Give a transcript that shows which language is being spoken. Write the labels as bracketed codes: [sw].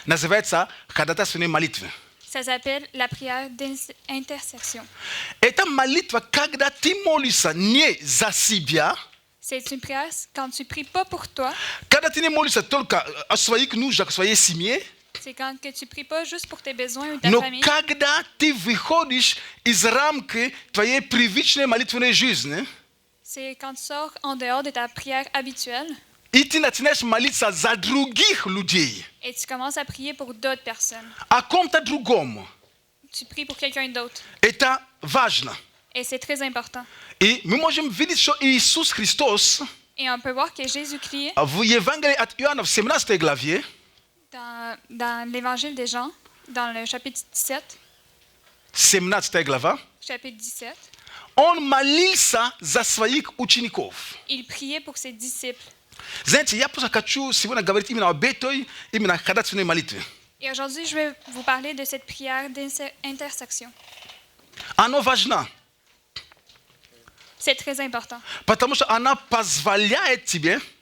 [ru] называется ходатайственной молитвой. [fr] ça s'appelle la prière d'intercession. [ru] Это молитва, когда ты молишься не за себя, [fr] C'est une prière quand tu pries pas pour toi, [ru] когда ты не молишься только о своих нуждах, о своей семье, [fr] c'est quand que tu pries pas juste pour tes besoins ou ta [ru] но [fr] famille, [ru] когда ты выходишь из рамки твоей привычной молитвенной жизни, [fr] c'est quand tu sors en dehors de ta prière habituelle [ru] и ты начинаешь молиться за других людей, [fr] et tu commences à prier pour d'autres personnes. [ru] о ком-то другом. [fr] Tu pries pour quelqu'un d'autre. [ru] Это важно. [fr] Et c'est très important. [ru] И мы можем видеть, что Иисус Христос [fr] Et on peut voir que Jésus-Christ, [ru] в Евангелии от Иоанна в 17 главе, [fr] dans l'évangile des Jean, dans le chapitre 17, [ru] 17 глава, [fr] chapitre 17, [ru] он молился за своих учеников. [fr] il priait pour ses disciples. [ru] Знаете, я просто хочу сегодня говорить именно об этой, именно ходатайственной молитве. [fr] Et aujourd'hui, je vais vous parler de cette prière d'intersection. [ru] Она важна, [fr] C'est très important [ru] потому что она позволяет тебе